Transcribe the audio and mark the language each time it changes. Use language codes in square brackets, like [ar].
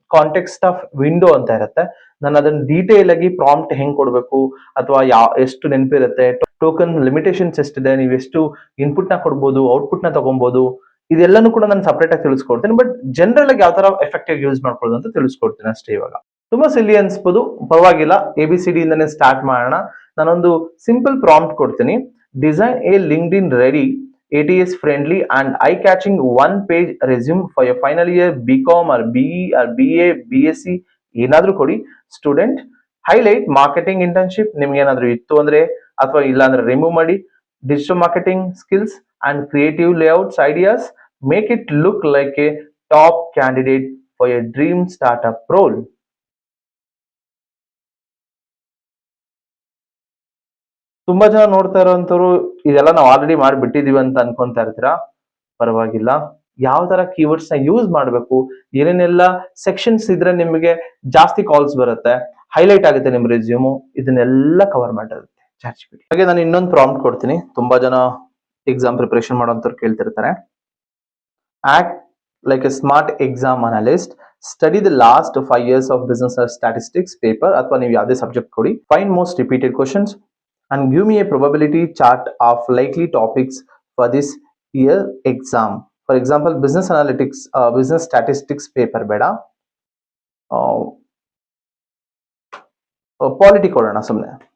[kn] Context of window ಅಂತ ಇರುತ್ತೆ. ನಾನು ಅದನ್ನ ಡೀಟೇಲ್ ಆಗಿ ಪ್ರಾಂಪ್ಟ್ ಹೆಂಗ್ ಕೊಡ್ಬೇಕು ಅಥವಾ ಎಷ್ಟು ನೆನಪಿರುತ್ತೆ, ಟೋಕನ್ ಲಿಮಿಟೇಷನ್ಸ್ ಎಷ್ಟಿದೆ, ನೀವು ಎಷ್ಟು ಇನ್ಪುಟ್ ನ ಕೊಡ್ಬೋದು, ಔಟ್ಪುಟ್ ನ ತಗೊಬಹುದು, ಇದೆಲ್ಲನೂ ಕೂಡ ನಾನು ಸಪರೇಟ್ ಆಗಿ ತಿಳಿಸ್ಕೊಡ್ತೀನಿ. ಬಟ್ ಜನರಲ್ ಆಗಿ ಯಾವ ತರ ಎಫೆಕ್ಟಿವ್ ಯೂಸ್ ಮಾಡ್ಕೊಳ್ಳೋದು ಅಂತ ತಿಳಿಸ್ಕೊಡ್ತೀನಿ ಅಷ್ಟೇ. ಇವಾಗ ತುಂಬಾ ಸಿಲ್ಲಿ ಅನ್ಸ್ಬೋದು, ಪರವಾಗಿಲ್ಲ. ABCD ಇಂದನೇ ಸ್ಟಾರ್ಟ್ ಮಾಡೋಣ. ನಾನೊಂದು ಸಿಂಪಲ್ ಪ್ರಾಂಪ್ಟ್ ಕೊಡ್ತೀನಿ. [en] design a LinkedIn ready ATS friendly and eye catching one page resume for your final year BCom or BE or BA BSc [kn] ಏನಾದ್ರೂ ಕೊಡಿ. ಸ್ಟೂಡೆಂಟ್ ಹೈಲೈಟ್ ಮಾರ್ಕೆಟಿಂಗ್ ಇಂಟರ್ನ್ಶಿಪ್ ನಿಮ್ಗೆ ಏನಾದ್ರು ಇತ್ತು ಅಂದ್ರೆ, ಅಥವಾ ಇಲ್ಲ ಅಂದ್ರೆ ರಿಮೂವ್ ಮಾಡಿ. [en] Digital marketing skills and creative layouts ideas, make it look like a top candidate for a dream startup role. [kn] ತುಂಬಾ ಜನ ನೋಡ್ತಾ ಇರೋಂಥವ್ರು ಇದೆಲ್ಲ ನಾವು ಆಲ್ರೆಡಿ ಮಾಡಿಬಿಟ್ಟಿದೀವಿ ಅಂತ ಅನ್ಕೊಂತಾ ಇರ್ತೀರಾ. ಪರವಾಗಿಲ್ಲ. ಯಾವ ತರ ಕೀವರ್ಡ್ಸ್ ನ ಯೂಸ್ ಮಾಡಬೇಕು, ಏನೇನೆಲ್ಲ ಸೆಕ್ಷನ್ಸ್ ಇದ್ರೆ ನಿಮಗೆ ಜಾಸ್ತಿ ಕಾಲ್ಸ್ ಬರುತ್ತೆ, ಹೈಲೈಟ್ ಆಗುತ್ತೆ ನಿಮ್ ರೆಸ್ಯೂಮು, ಇದನ್ನೆಲ್ಲ ಕವರ್ ಮಾಡಿರುತ್ತೆ ಚಾಟ್ ಜಿಪಿಟಿ. ಹಾಗೆ ನಾನು ಇನ್ನೊಂದು ಪ್ರಾಂಪ್ಟ್ ಕೊಡ್ತೀನಿ. ತುಂಬಾ ಜನ exam preparation ಮಾಡೋಂಥವ್ರು ಕೇಳ್ತಿರ್ತಾರೆ. [en] act like a smart exam analyst, study the last 5 years of business statistics paper, [kn] ಅಥವಾ ನೀವು ಯಾವುದೇ ಸಬ್ಜೆಕ್ಟ್ ಕೊಡಿ. [en] Find most repeated questions and give me a probability chart of likely topics for this year exam. For example, business analytics, business statistics paper [kn] beda, [en] polity [kn] ಕೊಡೋಣ ಸುಮ್ಮನೆ.